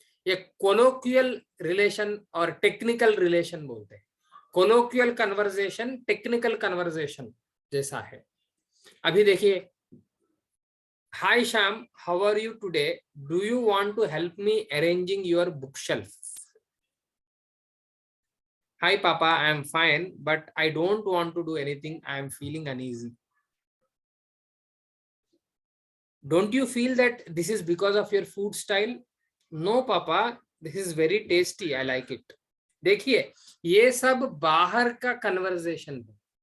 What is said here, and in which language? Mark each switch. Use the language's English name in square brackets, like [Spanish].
[Hindi] ये कोलोक्वियल रिलेशन और technical relation बोलते हैं। कोलोक्वियल कन्वर्सेशन टेक्निकल कन्वर्सेशन जैसा है। अभी देखिए, [English] Hi Shyam, how are you today? Do you want to help me arranging your bookshelf? Hi Papa, I am fine, but I don't want to do anything. I am feeling uneasy. Don't you feel that this is because of your food style? No Papa, this is very tasty. I like it. [Hindi] देखिए, ये सब बाहर का conversation है।